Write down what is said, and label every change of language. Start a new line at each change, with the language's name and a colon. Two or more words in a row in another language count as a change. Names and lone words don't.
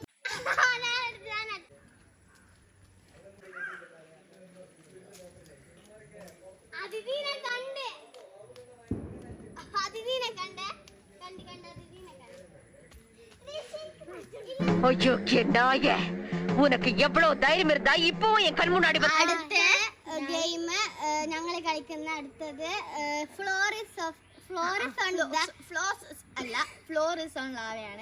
Tamil: ஐயோ நாய, உனக்கு எவ்வளவு தைரியம் இருந்தா இப்போ என் கண் முன்னாடி
Malayalam: അടുത്ത ഗെയിം ഞങ്ങൾ കളിക്കുന്ന അടുത്തത് ഫ്ലോറിസ് ഓൺ ലാവയാണ്.